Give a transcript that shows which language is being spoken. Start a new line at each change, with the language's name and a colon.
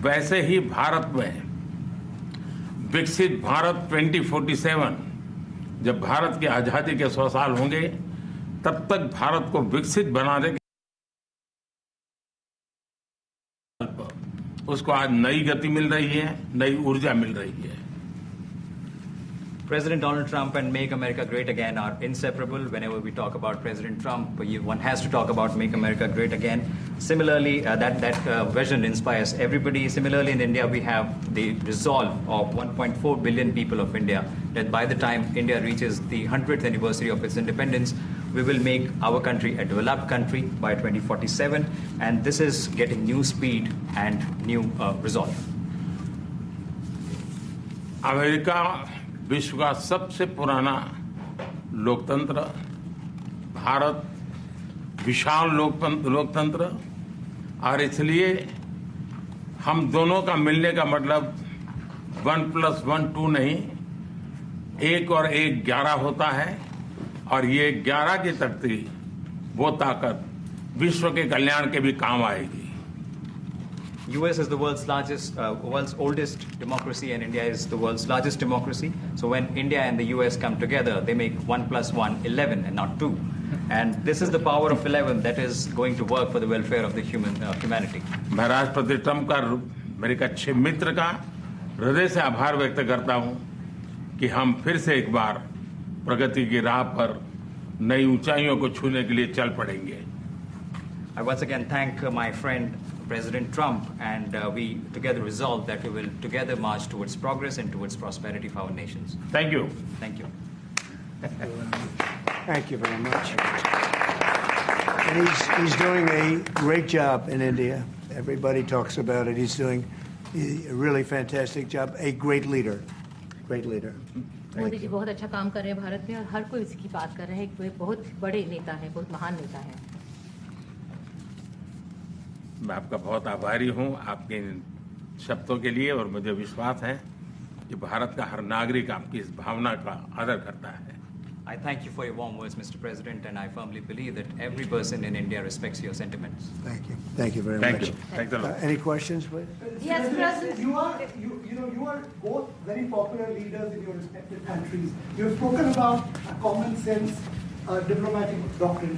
Hindi: वैसे ही भारत में विकसित भारत 2047, जब भारत की आजादी के 100 साल होंगे, तब तक भारत को विकसित बनाने के उसको आज नई गति मिल रही है, नई ऊर्जा मिल रही है।
English: President Donald Trump and Make America Great Again are inseparable. Whenever we talk about President Trump, one has to talk about Make America Great Again. Similarly, that vision inspires everybody. Similarly, in India, we have the resolve of 1.4 billion people of India that by the time India reaches the 100th anniversary of its independence, we will make our country a developed country by 2047. And this is getting new speed and new resolve.
Hindi: America विश्व का सबसे पुराना लोकतंत्र, भारत विशाल लोकतंत्र, और इसलिए हम दोनों का मिलने का मतलब 1+1 2 नहीं, 1 और 1 11 होता है, और ये 11 की तख्ती, वो ताकत विश्व के कल्याण के भी काम आएगी।
English: US is the world's oldest democracy, and India is the world's largest democracy. So when India and the US come together, they make 1+1 11 and not 2. And this is the power of 11 that is going to work for the welfare of the humanity.
Hindi: मैं राष्ट्रपति Trump का, मेरे एक अच्छे मित्र का हृदय से आभार व्यक्त करता हूं कि हम फिर से एक बार प्रगति की राह पर नई ऊंचाइयों को छूने के लिए चल पड़ेंगे।
English: I once again thank my friend President Trump, and we together resolve that we will together march towards progress and towards prosperity for our nations. Thank you. Thank you. Thank you very much. And he's doing a great job in India. Everybody talks about it. He's doing a really fantastic job. A great leader. Great leader.
Hindi: Modi ji बहुत अच्छा काम कर रहे हैं भारत में, और हर कोई इसकी बात कर रहे हैं। वे बहुत बड़े नेता हैं, बहुत महान नेता हैं। मैं आपका बहुत आभारी हूं आपके इन शब्दों के लिए, और मुझे विश्वास है कि भारत का हर नागरिक आपकी इस भावना का आदर करता है।
English: I thank you for your warm words, Mr. President, and I firmly believe that every person in India respects your sentiments. Thank you. Thank you very Thank much. you. Thanks a lot. Any questions, please? Yes, President. You are both very popular leaders in your respective countries. You have spoken about a common sense diplomatic doctrine.